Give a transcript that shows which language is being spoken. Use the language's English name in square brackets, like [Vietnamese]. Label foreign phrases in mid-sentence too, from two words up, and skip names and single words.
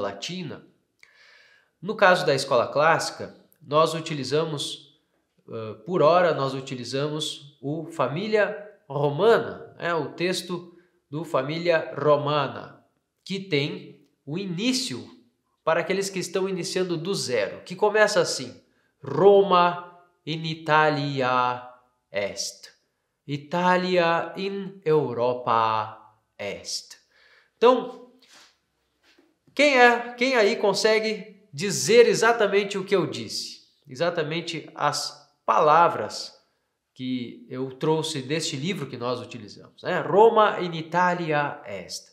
[Portuguese] latina, no caso da Escola Clássica, nós utilizamos, por hora, nós utilizamos o Família Romana, o texto do Família Romana, que tem o início para aqueles que estão iniciando do zero, que começa assim: [Latin] Roma in Italia est, Italia in Europa est. [Portuguese] Então, quem aí consegue dizer exatamente o que eu disse? Exatamente as palavras que eu trouxe deste livro que nós utilizamos, [Latin] Roma in Italia est.